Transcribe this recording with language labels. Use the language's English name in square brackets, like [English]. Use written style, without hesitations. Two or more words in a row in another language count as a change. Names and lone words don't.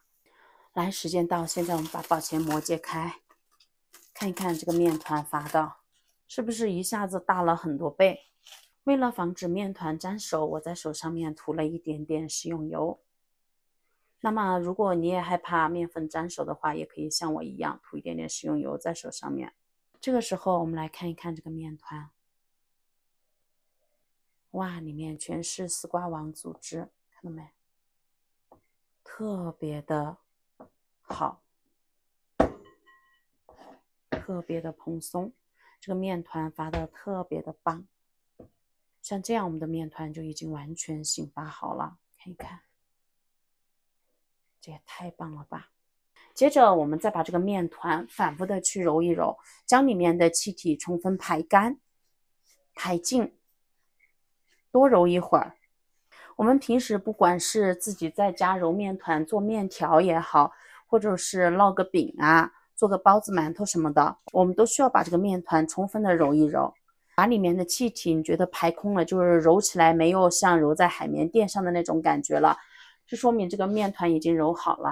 [Chinese] 來，時間到，现在我們把保鮮膜揭開，看一看這個麵團發的是不是一下子大了很多倍。為了防止麵團沾手，我在手上面塗了一點點食用油。那麼如果你也害怕麵粉沾手的話，也可以像我一樣塗一點點食用油在手上面。這個時候我們來看一看這個麵團，哇，裡面全是絲瓜網組織，看到沒？特別的好，特別的蓬鬆，這個麵團發的特別的棒。像這樣我們的麵團就已經完全醒發好了，看一看，這也太棒了吧。接着我們再把這個麵團反復的去揉一揉，將裡面的氣體充分排乾排盡，多揉一會兒。我們平時不管是自己在家揉面團做面条也好，或者是烙個餅啊，做個包子饅頭什麼的，我們都需要把這個面團充分的揉一揉，把裡面的氣體你覺得排空了，就是揉起來沒有像揉在海绵墊上的那種感覺了，這說明這個面團已經揉好了。